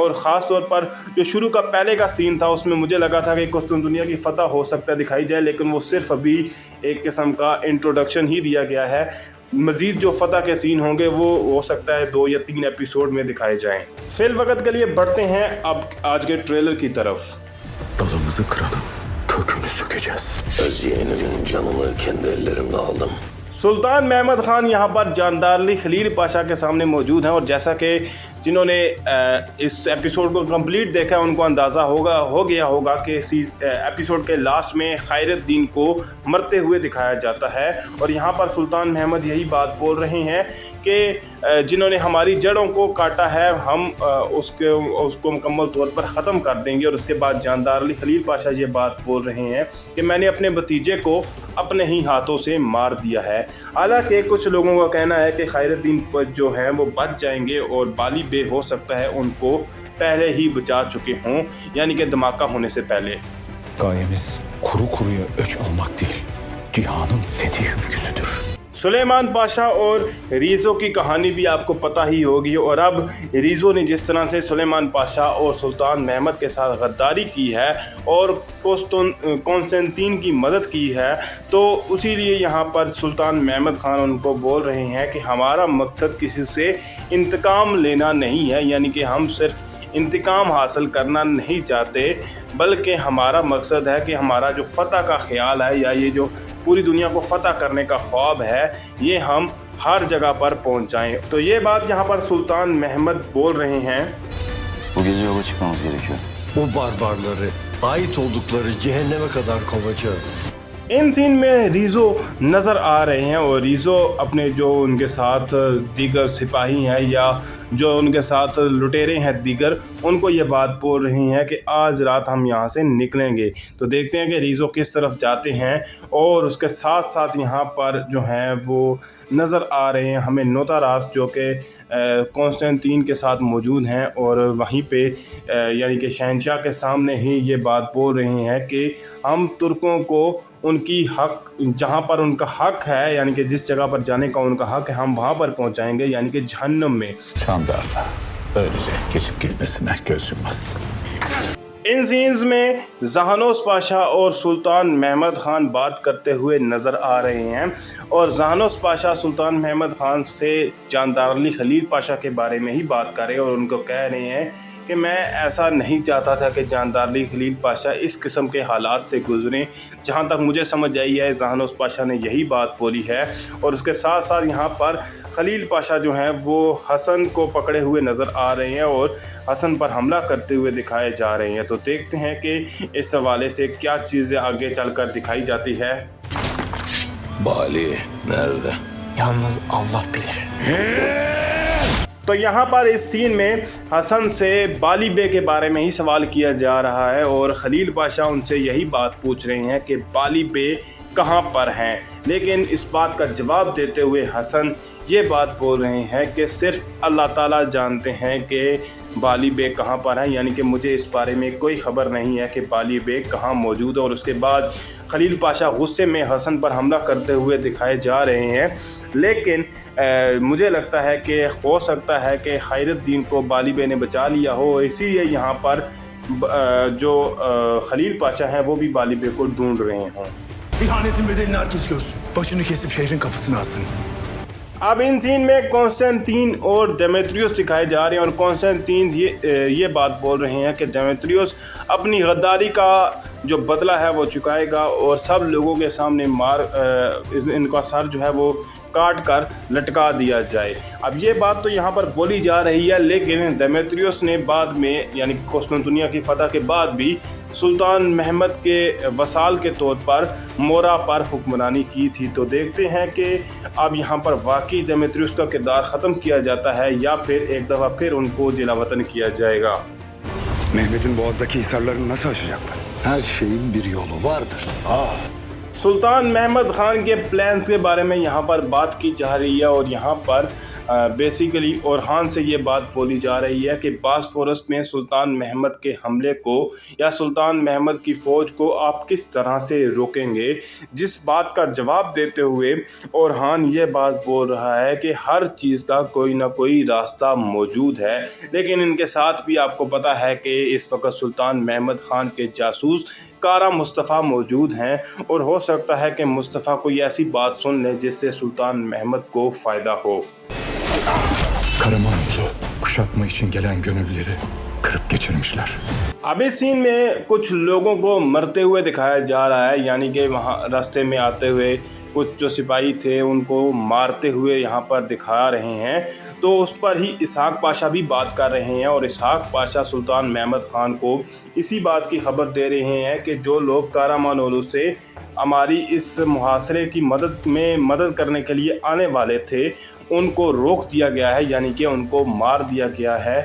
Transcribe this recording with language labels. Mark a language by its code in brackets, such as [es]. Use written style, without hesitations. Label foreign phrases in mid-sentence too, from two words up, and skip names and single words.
[ur] اور خاص طور پر جو شروع کا پہلے کا سین تھا اس میں مجھے لگا تھا کہ قسطنطنیہ کی فتح ہو سکتا ہے دکھائی جائے، لیکن وہ صرف ابھی ایک قسم کا انٹروڈکشن ہی دیا گیا ہے. مزید جو فتح کے سین ہوں گے وہ ہو سکتا ہے 2 یا 3 ایپیسوڈ میں دکھائے جائیں. فی الوقت کے لیے بڑھتے ہیں اب آج کے ٹریلر کی طرف. [tr] Dalımızı kıralım, kökünü sökeceğiz. Öz yeğenimin canını kendi ellerimle aldım. [ur] سلطان محمد خان یہاں پر جاندار علی خلیل پاشا کے سامنے موجود ہیں اور جیسا کہ جنہوں نے اس ایپیسوڈ کو کمپلیٹ دیکھا ہے ان کو اندازہ ہو گیا ہوگا کہ ایپیسوڈ کے لاسٹ میں خیرالدین کو مرتے ہوئے دکھایا جاتا ہے. اور یہاں پر سلطان محمد یہی بات بول رہے ہیں کہ جنہوں نے ہماری جڑوں کو کاٹا ہے ہم اس کو مکمل طور پر ختم کر دیں گے. اور اس کے بعد جاندار علی خلیل پاشا یہ بات بول رہے ہیں کہ میں نے اپنے بھتیجے کو اپنے ہی ہاتھوں سے مار دیا ہے. حالانکہ کچھ لوگوں کا کہنا ہے کہ خیرالدین جو ہیں وہ بچ جائیں گے اور بالی بے ہو سکتا ہے ان کو پہلے ہی بچا چکے ہوں، یعنی کہ دھماکہ ہونے سے پہلے. [tr] Gayemiz kuru kuruya öç almak değil, cihanın fethi ülküsüdür. [ur] سلیمان پاشا اور ریزو کی کہانی بھی آپ کو پتا ہی ہوگی اور اب ریزو نے جس طرح سے سلیمان پاشا اور سلطان محمد کے ساتھ غداری کی ہے اور کانسٹینٹین کی مدد کی ہے، تو اسی لیے یہاں پر سلطان محمد خان ان کو بول رہے ہیں کہ ہمارا مقصد کسی سے انتقام لینا نہیں ہے، یعنی کہ ہم صرف انتقام حاصل کرنا نہیں چاہتے، بلکہ ہمارا مقصد ہے کہ ہمارا جو فتح کا خیال ہے یا یہ جو پوری دنیا کو فتح کرنے کا خواب ہے یہ ہم ہر جگہ پر پہنچائیں. تو یہ بات یہاں پر سلطان محمد بول رہے ہیں. [tr] Bu gece yola çıkmamız gerekiyor. O barbarları ait oldukları cehenneme kadar kovacağız. [ur] ان سین میں ریزو نظر آ رہے ہیں اور ریزو اپنے جو ان کے ساتھ دیگر سپاہی ہیں یا جو ان کے ساتھ لٹیرے ہیں دیگر، ان کو یہ بات بول رہی ہیں کہ آج رات ہم یہاں سے نکلیں گے. تو دیکھتے ہیں کہ ریزو کس طرف جاتے ہیں۔ اور اس کے ساتھ ساتھ یہاں پر جو ہیں وہ نظر آ رہے ہیں ہمیں نوتاراس جو کہ کانسٹینٹین کے ساتھ موجود ہیں اور وہیں پے یعنی کہ شہنشاہ کے سامنے ہی یہ بات بول رہے ہیں کہ ہم ترکوں کو ان کی حق جہاں پر ان کا حق ہے، یعنی کہ جس جگہ پر جانے کا ان کا حق ہے، ہم وہاں پر پہنچائیں گے، یعنی کہ جہنم میں. [tr] Çandarla öylece geçip gitmesine göz yummaz. [ur] ان سینز میں جہانوس پاشا اور سلطان محمد خان بات کرتے ہوئے نظر آ رہے ہیں اور جہانوس پاشا سلطان محمد خان سے جاندار علی خلیل پاشا کے بارے میں ہی بات کر رہے ہیں اور ان کو کہہ رہے ہیں کہ میں ایسا نہیں چاہتا تھا کہ جاندار علی خلیل پاشا اس قسم کے حالات سے گزریں. جہاں تک مجھے سمجھ آئی ہے جہانوس پاشا نے یہی بات بولی ہے. اور اس کے ساتھ ساتھ یہاں پر خلیل پاشا جو ہیں وہ حسن کو پکڑے ہوئے نظر آ رہے ہیں اور حسن پر حملہ کرتے ہوئے دکھائے جا رہے ہیں. تو دیکھتے ہیں کہ اس حوالے سے کیا چیزیں آگے چل کر دکھائی جاتی ہے. [tr] Bali nerede? Yalnız Allah bilir. [ur] تو یہاں پر اس سین میں حسن سے بالی بے کے بارے میں ہی سوال کیا جا رہا ہے اور خلیل پاشا ان سے یہی بات پوچھ رہے ہیں کہ بالی بے کہاں پر ہیں. لیکن اس بات کا جواب دیتے ہوئے حسن یہ بات بول رہے ہیں کہ صرف اللہ تعالیٰ جانتے ہیں کہ بالی بے کہاں پر ہے، یعنی کہ مجھے اس بارے میں کوئی خبر نہیں ہے کہ بالی بے کہاں موجود ہے. اور اس کے بعد خلیل پاشا غصے میں حسن پر حملہ کرتے ہوئے دکھائے جا رہے ہیں. لیکن مجھے لگتا ہے کہ ہو سکتا ہے کہ خیرالدین کو بالی بے نے بچا لیا ہو، اسی لیے یہاں پر جو خلیل پاشا ہیں وہ بھی بالی بے کو ڈھونڈ رہے ہوں. [tr] İhanetin bedelini herkes görsün. Başını kesip şehrin kapısına asın. [ur] اب ان سین میں کانسٹینٹین اور ڈیمیتریس دکھائے جا رہے ہیں اور کانسٹینٹین یہ بات بول رہے ہیں کہ ڈیمیتریس اپنی غداری کا جو بدلہ ہے وہ چکائے گا اور سب لوگوں کے سامنے ان کا سر جو ہے وہ کاٹ کر لٹکا دیا جائے. اب یہ بات تو یہاں پر بولی جا رہی ہے، لیکن دیمیتریس نے بعد میں یعنی قسطنطنیہ کی فتح کے بعد بھی سلطان محمد کے وسال کے طور پر مورا پر حکمرانی کی تھی. تو دیکھتے ہیں کہ اب یہاں پر واقعی دیمیتریس کا کردار ختم کیا جاتا ہے یا پھر ایک دفعہ پھر ان کو جلاوطن کیا جائے گا. [tr] Mehmet'in boğazdaki hisarlarını nasıl aşacaklar? Her şeyin bir yolu vardır. [ur] سلطان محمد خان کے پلانز کے بارے میں یہاں پر بات کی جا رہی ہے اور یہاں پر بیسکلی اورہان سے یہ بات بولی جا رہی ہے کہ باسفورس میں سلطان محمد کے حملے کو یا سلطان محمد کی فوج کو آپ کس طرح سے روکیں گے. جس بات کا جواب دیتے ہوئے اورہان یہ بات بول رہا ہے کہ ہر چیز کا کوئی نہ کوئی راستہ موجود ہے، لیکن ان کے ساتھ بھی آپ کو پتا ہے کہ اس وقت سلطان محمد خان کے جاسوس قرہ مصطفیٰ موجود ہیں اور ہو سکتا ہے کہ مصطفیٰ کوئی ایسی بات سن لے جس سے سلطان محمد کو فائدہ ہو. [tr] Karamanlı kuşatma için gelen gönüllüleri kırıp geçirmişler. [ur] اب اس سین میں کچھ لوگوں کو مرتے ہوئے دکھایا جا رہا ہے، یعنی کہ وہاں راستے میں آتے ہوئے کچھ جو سپاہی تھے ان کو مارتے ہوئے یہاں پر دکھا رہے ہیں. تو اس پر ہی اسحاق پاشا بھی بات کر رہے ہیں اور اسحاق پاشا سلطان محمد خان کو اسی بات کی خبر دے رہے ہیں کہ جو لوگ قرامان اوغلو سے ہماری اس محاصرے کی مدد کرنے کے لیے آنے والے تھے ان کو روک دیا گیا ہے، یعنی کہ ان کو مار دیا گیا ہے.